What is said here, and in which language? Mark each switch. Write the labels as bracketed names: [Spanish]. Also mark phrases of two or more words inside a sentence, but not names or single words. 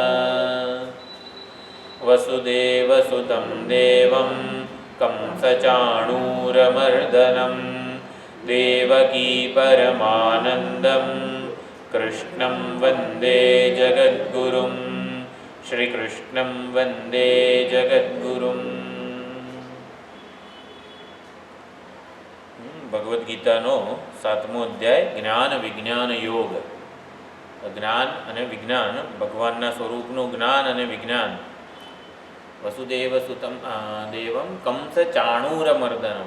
[Sanskrit] वसुदेवसुतं देवं कंसचाणूरमर्दनं देवकी परमानन्दं कृष्णं वन्दे जगद्गुरुं। श्रीकृष्णं वन्दे जगद्गुरुम्। [Gujarati] ભગવદ્ ગીતાનો 7મો અધ્યાય જ્ઞાન વિજ્ઞાન યોગ. જ્ઞાન અને વિજ્ઞાન, ભગવાનના સ્વરૂપનું જ્ઞાન અને વિજ્ઞાન. [Sanskrit] वसुदेव सुतम देवम कंस चाणूरमर्दनम.